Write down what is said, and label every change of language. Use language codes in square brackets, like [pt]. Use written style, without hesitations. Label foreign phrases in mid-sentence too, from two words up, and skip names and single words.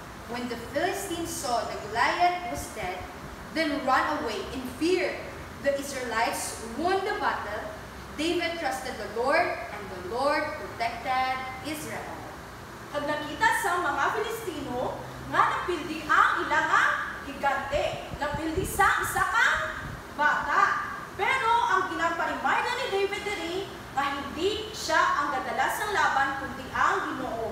[en] When the Philistines saw that Goliath was dead, then ran away in fear. The Israelites won the battle. David trusted the Lord, and the Lord protected Israel. [hil] Pag nakita sa mga Filistino, nga napildi ang ilang higante, napildi sa isa kang bata. Pero ang ginaparimay na ni David diri, nga [tl] hindi siya [hil] ang gadalas [tl] ng laban, [hil] kundi ang Ginoo.